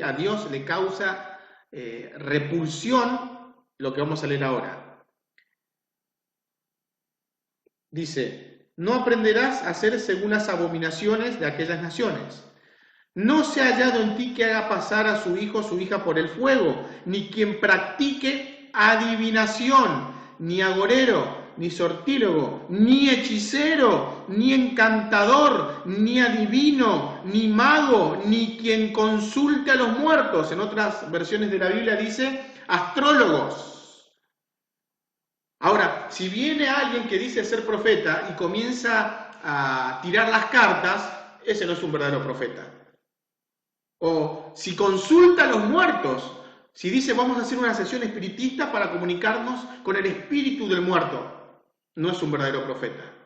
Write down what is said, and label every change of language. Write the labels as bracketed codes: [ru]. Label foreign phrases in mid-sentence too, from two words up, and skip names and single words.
[es] A Dios le causa repulsión lo que vamos a leer ahora. Dice, no aprenderás a hacer según las abominaciones de aquellas naciones. No se ha hallado en ti que haga pasar a su hijo o su hija por el fuego, ni quien practique adivinación, ni agorero, ni sortílogo, ni hechicero, ni encantador, ni adivino, ni mago, ni quien consulte a los muertos. En otras versiones de la Biblia dice astrólogos. Ahora, si viene alguien que dice ser profeta y comienza a tirar las cartas, ese no es un verdadero profeta. O si consulta a los muertos, si dice vamos a hacer una sesión espiritista para comunicarnos con el espíritu del muerto, no es un verdadero profeta.